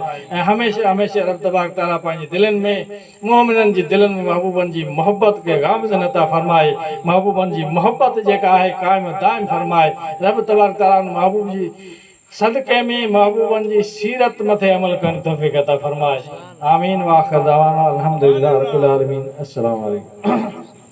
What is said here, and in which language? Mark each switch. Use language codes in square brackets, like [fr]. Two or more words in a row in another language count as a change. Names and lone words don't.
[sd] ऐं हमेशा हमेशा रब तबारक ताला पंहिंजे दिलनि में मोमिनन जी दिलनि में महबूबन जी मोहब्बत के गामज़न अता फरमाए। महबूबन जी मोहब्बत जेका आहे क़ाइम दाइम फरमाए। रब तबारक ताला महबूब जी सदके में महबूबन जी सीरत मथे अमल करण तौफ़ीक़ अता फरमाए। [ar] آمين وآخر دعوانا الحمد لله رب العالمين. السلام عليكم.